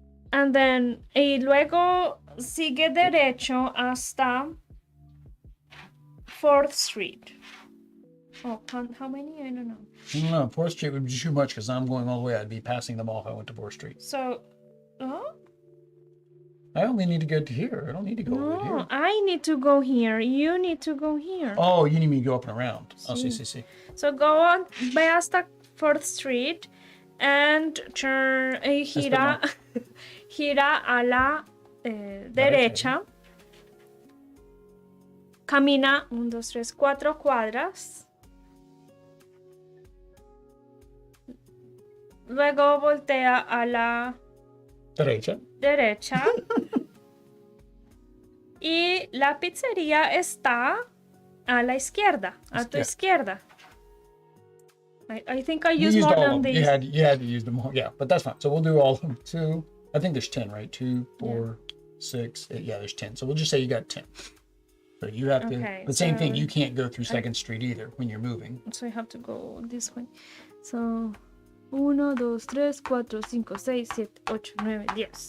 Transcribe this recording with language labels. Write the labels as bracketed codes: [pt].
[en] And then, [es] y luego sigue derecho hasta 4th Street. [en] Oh, how many? I don't know. I don't know. 4th Street would be too much because I'm going all the way. I'd be passing them all if I went to 4th Street. So, oh? I only need to go to here. I don't need to go over here. No, I need to go here. You need to go here. Oh, you need me to go up and around. [es] Sí. Oh, sí. [en] So go on, [es] ve hasta [en] 4th Street and turn, [es] gira a la derecha. Camina 1, 2, 3, 4 cuadras. Luego voltea a la Derecha. Y la pizzería está a la izquierda, a tu izquierda. [en] I think I used more than these. You had to use them all. Yeah, but that's fine. So we'll do all of them. 2. I think there's 10, right? 2, 4, 6. 8. Yeah, there's 10. So we'll just say you got 10. So you have to. The same thing. You can't go through 2nd Street either when you're moving. So I have to go this way. So 1, 2, 3, 4, 5, 6, 7, 8, 9, 10.